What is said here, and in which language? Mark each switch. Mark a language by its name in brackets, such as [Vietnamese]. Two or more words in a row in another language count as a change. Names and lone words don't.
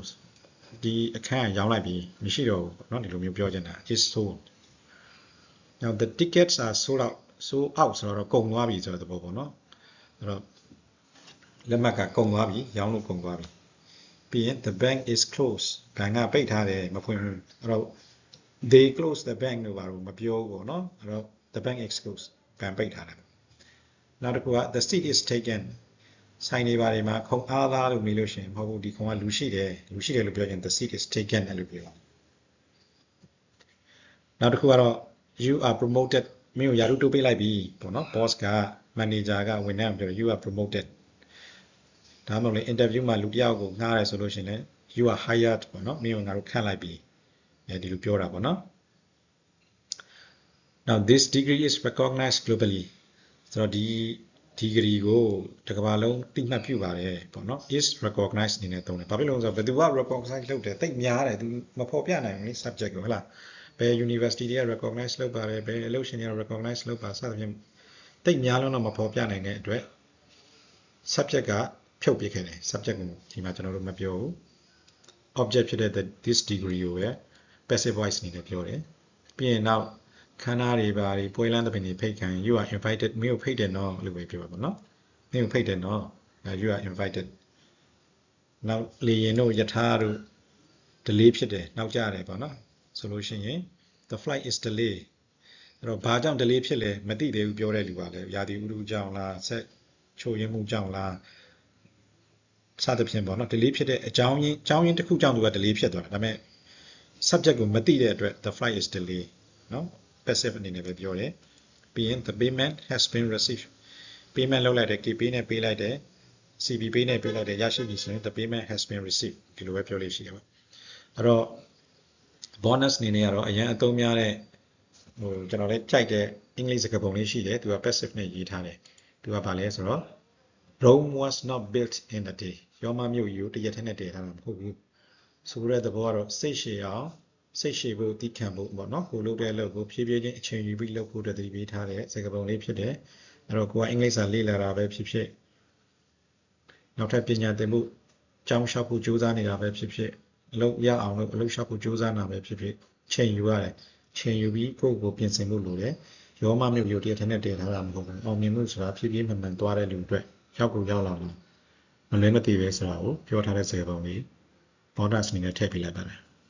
[Burmese] ဒီအခန်းရောင်းလိုက်ပြီမရှိတော့ဘူးเนาะဒီလိုမျိုးပြောချင်တာ [English] is sold now the tickets are sold out [Burmese] ဆိုတော့ကုန်သွားပြီဆို တဲ့သဘောပေါ့เนาะအဲ့တော့လက်မှတ်ကကုန်သွားပြီရောင်းလို့ကုန်သွားပြီပြီးရင် [English] the bank is closed [Burmese] ဘဏ်ကပိတ်ထားတယ်မဖွင့်ဘူးအဲ့တော့ [English] they close the bank [Burmese] လို့ပါလို့မပြောဘူးပေါ့เนาะအဲ့တော့ [English] the bank is closed [Burmese] ဘဏ်ပိတ်ထားတယ်နောက်တစ်ခုက [English] the seat is taken [Burmese] ဆိုင်နေပါတယ်မှာခုံအားသားလို့မေးလို့ရှိရင်မဟုတ်ဘူးဒီခုံကလူရှိတယ်လို့ပြောရင် [English] the seat is taken [Burmese] လို့ပြော နောက်တစ်ခုကတော့ [English] you are promoted [Burmese] မင်းကိုယာရုတိုးပေးလိုက်ပြီပေါ့နော် boss က manager ကဝန်ထမ်းပြော [English] you are promoted [Burmese] ဒါမှမဟုတ်လေ interview မှာလူတစ်ယောက်ကိုငှားတယ်ဆိုလို့ရှိရင်လည်း [English] you are hired [Burmese] ပေါ့နော်မင်းကိုငါတို့ခန့်လိုက်ပြီဒီလိုပြောတာပေါ့နော် [English] now this degree is recognized globally [Burmese] ဆိုတော့ဒီ degree ကိုတစ်ကမ္ဘာလုံးသိမှတ်ပြုပါတယ်ပေါ့နော် [English] is recognized [Burmese] အနေနဲ့သုံးတယ်ဘာဖြစ်လို့လဲဆိုတော့ဘယ်သူက recognize လုပ်တယ်တိတ်များတယ်သူမဖော်ပြနိုင်ဘူးလေ subject ကိုဟုတ်လားဘယ် university တွေက recognize လုပ်ပါတယ်ဘယ်အလုပ်ရှင်တွေက recognize လုပ်ပါစသဖြင့်တိတ်များလုံး တော့မဖော်ပြနိုင်တဲ့အတွက် subject ကဖြုတ်ပြခဲ့တယ် subject ကိုဒီမှာကျွန်တော်တို့မပြောဘူး object ဖြစ်တဲ့ [English] this degree [Burmese] ကိုပဲ [English] passive voice [Burmese] အနေနဲ့ပြောတယ်ပြီးရင်နောက်ခန်းသားတွေပါပွဲလမ်းသဘင်တွေဖိတ်ခံ [English] you are invited [Burmese] မင်းကိုဖိတ်တယ်နော်လို့ပဲပြောပါပေါ့နော်မင်းကိုဖိတ်တယ်နော် [English] you are invited [Burmese] နောက်လေရင်တို့ယထာတို့ delay ဖြစ်တယ်နောက်ကျတယ်ပေါ့နော်ဆိုလို့ရှိရင် [English] the flight is delayed [Burmese] အဲ့တော့ဘာကြောင့် delay ဖြစ်လဲမသိသေးဘူးပြောတဲ့လူပါလေရာသီဥတုကြောင့်လားဆက်ချို့ရင်းမှုကြောင့်လားစသဖြင့်ပေါ့နော် delay ဖြစ်တဲ့အကြောင်းရင်းတစ်ခုကြောင့်သူက delay ဖြစ်သွားတာဒါပေမဲ့ subject ကိုမသိတဲ့အတွက် [English] the flight is delayed [Burmese] နော် passive အနေနဲ့ပဲပြောတယ်ပြီးရင် [English] the payment has been received [Burmese] payment လုပ်လိုက်တယ် KP နဲ့ပေးလိုက်တယ် CB ပေးနဲ့ပေးလိုက်တယ်ရရှိပြီဆိုရင် [English] the payment has been received [Burmese] ဒီလိုပဲပြောလို့ရှိတယ်ပေါ့အဲ့တော့ bonus အနေနဲ့ကတော့အရင်အသုံးများတဲ့ကျွန်တော်လည်းကြိုက်တဲ့ English စ ကားပုံလေးရှိတယ်သူက passive နဲ့ရေးထားတယ်သူကဘာလဲဆိုတော့ [English] Rome was not built in a day [Burmese] ရောမမြို့ကြီးကိုတစ်ရက်တည်းနဲ့တည်ထားတာမဟုတ်ဘူးဆိုတဲ့သဘော ကတော့စိတ်ရှည်အောင်စိတ်ရှည်ဖို့တည်ခံဖို့ပေါ့နော်ကိုလုပ်တဲ့အလုပ်ကိုဖြည်းဖြည်းချင်းအချိန်ယူပြီးလုပ်ဖို့တည်ပြီး ထားတဲ့စကားပုံလေးဖြစ်တယ်အဲ့တော့ကိုကအင်္ဂလိပ်စာလေ့လာတာပဲဖြစ်ဖြစ်နောက်ထပ်ပညာသင်မှုကျောင်းလျှောက်ဖို့ကြိုးစားနေတာပဲဖြစ်ဖြစ်အလုပ်ရအောင်လို့အလုပ်လျှောက်ဖို့ကြိုးစားနေတာပဲဖြစ်ဖြစ်ချိန်ယူရတယ်ချိန်ယူပြီးကိုယ့်ကိုပြင်ဆင်ဖို့လိုတယ်ရောမမြို့ကြီးတည်ထနဲ့တည်ထားတာမဟုတ်ဘူးအောင်မြင်မှုဆိုတာဖြည်းဖြည်းမှန်မှန်သွားတဲ့လူအတွက်ရောက်ကိုရောက်လာလို့မလွဲမသွေပဲဆိုတာကိုပြောထားတဲ့စကားပုံလေး bonus အနေနဲ့ထည့်ပေးလိုက်ပါတယ်